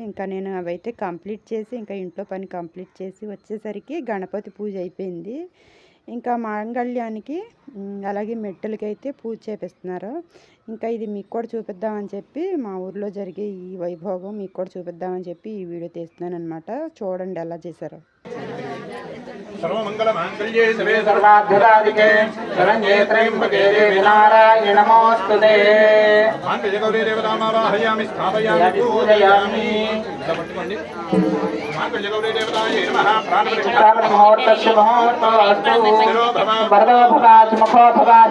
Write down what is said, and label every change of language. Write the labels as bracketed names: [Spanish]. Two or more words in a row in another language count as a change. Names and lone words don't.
[Telugu] ఇంకా నేను అవైతే కంప్లీట్ చేసి ఇంకా ఇంట్లో పని కంప్లీట్ చేసి వచ్చేసరికి గణపతి పూజ అయిపోయింది. ఇంకా మాంగళ్యానికి అలాగే మెట్టలకి అయితే పూజ చేపిస్తున్నారు. ఇంకా ఇది మీకు కూడా చూపిద్దామని చెప్పి, మా ఊర్లో జరిగే ఈ వైభోగం మీకు కూడా చూపిద్దామని చెప్పి ఈ వీడియో తీస్తున్నాను అనమాట. చూడండి ఎలా చేశారో. [Sanskrit] सर्वमंगलमांगल्ये शिवे सर्वाभ्युदादिके शरण्ये त्र्यंबके देवी नारायणे नमोस्तुते मांगल्यगौरी देवतामावाहयामि स्थापयामि पूजयामि मांगल्यगौरी देवतायै नमः प्राणप्रतिष्ठामुहूर्तस्य मुहूर्तोऽस्तु वरदो भवाच मुखो भवाच